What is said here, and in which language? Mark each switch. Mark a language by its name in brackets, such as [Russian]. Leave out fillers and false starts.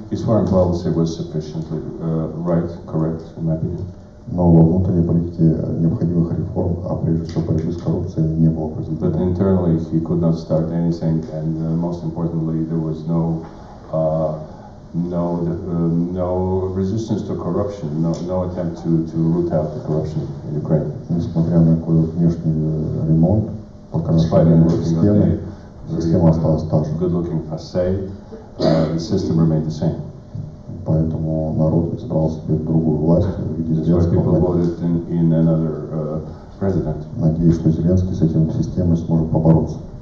[English] His foreign policy was sufficiently right, correct, in my opinion. [Russian] Но во внутренней политике необходимых реформ, а прежде всего борьбы с коррупцией, не было произведено. [English] But internally he could not start anything, and most importantly, there was no resistance to corruption, no attempt to root out the corruption in Ukraine. [Russian] Несмотря на такой внешний ремонт, покрашивание системы, система осталась та же. [English] Good-looking facade, the system remained the same. [Russian] Поэтому народ избрал себе другую власть в виде Зеленского. Надеюсь, что Зеленский с этим системой сможет побороться.